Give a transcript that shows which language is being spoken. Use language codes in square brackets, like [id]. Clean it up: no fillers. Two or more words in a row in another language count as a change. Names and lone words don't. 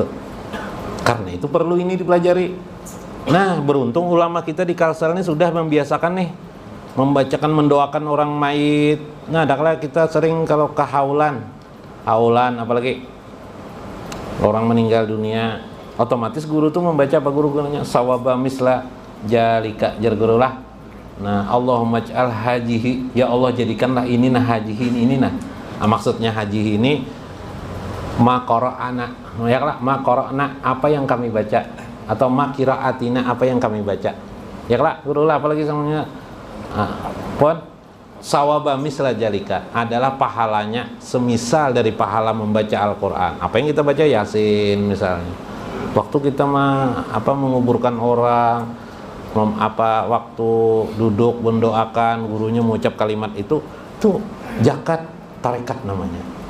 [id] Karena itu perlu ini dipelajari. Nah, beruntung ulama kita di Kalsel ini sudah membiasakan nih membacakan mendoakan orang mayit. Nah, adakah kita sering kalau ke haulan apalagi orang meninggal dunia, otomatis guru tuh membaca apa guru-gurunya [ar] sawaba misla jalika [id] jar guru lah. Nah, [ar] Allahumma ij'al hajihi, [id] ya Allah jadikanlah ini nah hajihi ini nah. Maksudnya hajihi ini [ar] ma qara'ana, [id] ya lah [ar] ma qara'na [id] apa yang kami baca atau [ar] ma qira'atina [id] apa yang kami baca. Ya lah, guru lah apalagi samanya. Pon [ar] sawaba misla jalika [id] adalah pahalanya semisal dari pahala membaca Al-Qur'an. Apa yang kita baca Yasin misalnya. Waktu kita menguburkan orang, waktu duduk mendoakan gurunya mengucap kalimat itu zakat tarekat namanya.